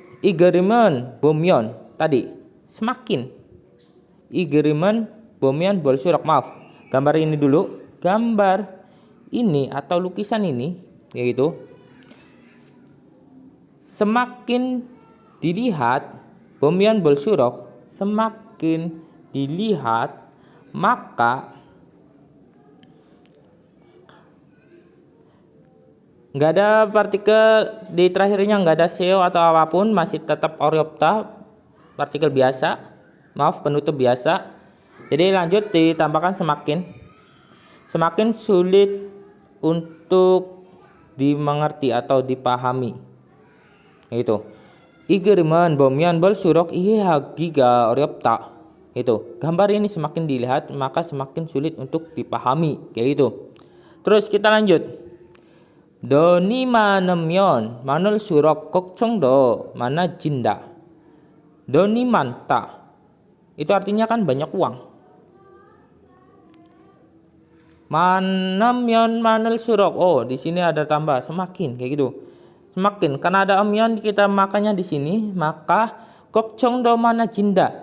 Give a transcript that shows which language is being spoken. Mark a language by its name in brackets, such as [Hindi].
[Korean] 이그림은 보면 [Indonesian] tadi semakin. [Korean] 이그림은 보면 볼수록, [Indonesian] maaf. Gambar ini dulu. Gambar ini atau lukisan ini, kayak gitu. Semakin dilihat, [Korean] 보면 볼수록, [Indonesian] semakin dilihat, maka nggak ada partikel di terakhirnya, nggak ada seo atau apapun, masih tetap [Korean] 어렵다, [Indonesian] partikel biasa, maaf, penutup biasa. Jadi lanjut ditambahkan semakin sulit untuk dimengerti atau dipahami. Itu [Korean] 이그림은 보면 볼수록 이해하기가 어렵다. [Indonesian] Itu gambar ini semakin dilihat maka semakin sulit untuk dipahami, kayak gitu. Terus kita lanjut. [Korean] 돈이 많으면 많을수록 걱정도 많아진다. 돈이 많다 [Indonesian] itu artinya kan banyak uang. [Korean] 많으면 많을수록, [Indonesian] oh di sini ada tambah semakin, kayak gitu. Semakin, karena ada amyon kita makanya di sini, maka [Korean] 걱정도 많아진다.